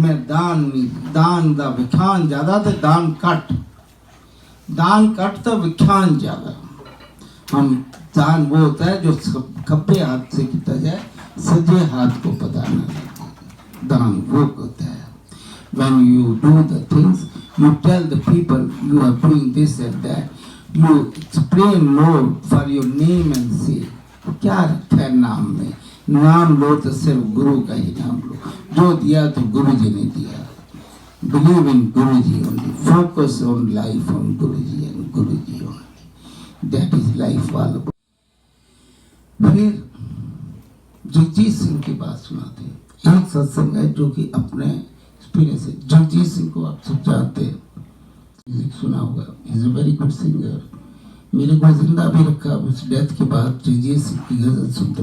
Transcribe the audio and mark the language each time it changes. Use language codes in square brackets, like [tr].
[hi] मैं दान नहीं, दान दा व्याख्यान ज्यादा तो दान कट तो व्याख्यान ज्यादा। हम दान वो होता है जो खब्बे हाथ से किया जाए, सजे हाथ को पता न लगे, दान वो होता है। [en] When you do the things, you tell the people you are doing this and that, you explain Lord for your name and say, [hi] क्या रखा है नाम में? नाम लो तो सिर्फ गुरु का ही नाम लो, जो दिया तो गुरु जी ने दिया। [en] Believe in Guru ji only, focus on life on Guru ji and Guru ji only, that is life all about। [hi] फिर जगजीत सिंह की बात सुनाते हैं। एक सत्संग है जो कि अपने एक्सपीरियंस है। जगजीत सिंह को आप सब जानते हैं, म्यूजिक सुना होगा, [en] Is a very good singer. [hi] मेरे को जिंदा भी रखा, उस डेथ के बाद जगजीत सिंह की गजल सुनते।